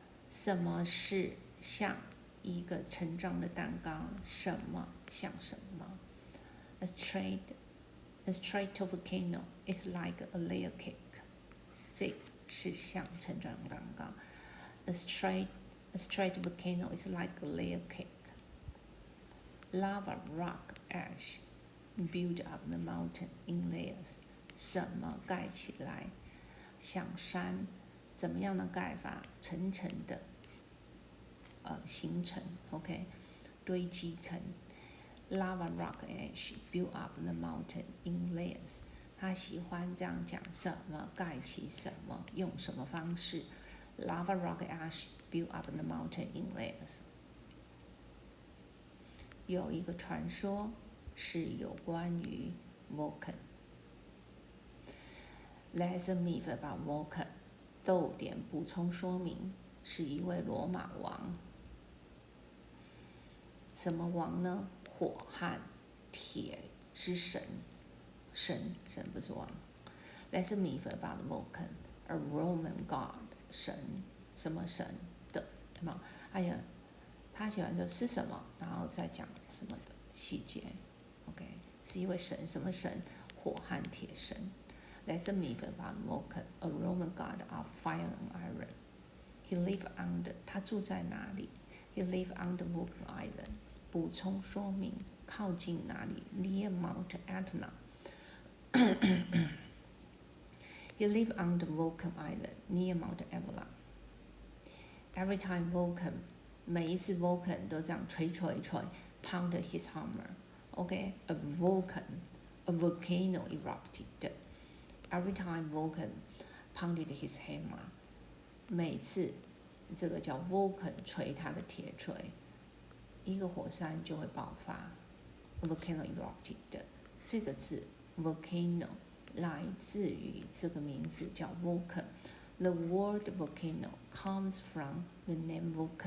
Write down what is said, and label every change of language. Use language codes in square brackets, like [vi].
[zh] 什么是像一个成状的蛋糕？什么像什么 [en] ？A straight volcano is like a layer cake. [zh] 这是像成状蛋糕。 [en] A straight volcano is like a layer cake. Lava, rock, ash build up the mountain in layers. [zh] 什么盖起来？像山，怎么样的盖法？层层的，形成 ，OK， 堆积层。 [en] Lava, rock, ash build up the mountain in layers. [zh] 他喜欢这样讲，什么盖起什么，用什么方式 [en] ？Lava, rock, ash build up the mountain in layers. [zh] 有一个传说是有关于 Vulcan. [en] There's a myth about Vulcan. [zh] 逗点补充说明，是一位罗马王。什么王呢？火和铁之神，神不是王。 [en] There's a myth about Vulcan, a Roman god. [zh] 神，什么神的？对吗？他喜欢说是什么，然后再讲什么的细节。 OK， 是一位神，什么神？火和铁神。 [en] There's a myth about Vulcan, a Roman god of fire and iron. He lived under， [zh] 他住在哪里 [en] ？He lived under Vulcan Island。 [zh] 补充说明，靠近哪里 ？ [en] Near Mount Etna。 He lived under Vulcan Island, near Mount Etna. Every time Vulcan， [zh] 每一次 Vulcan 都这样捶 [en] pounded his hammer。OK，a volcano erupted. Every time Vulcan pounded his hammer， [zh] 每次这个叫 Vulcan 捶他的铁锤，一个火山就会爆发。 [en] Volcano erupted， [zh] 这个字 volcano 来自于这个名字叫 Vulcan。 [en] The word volcano comes from the name Vulcan。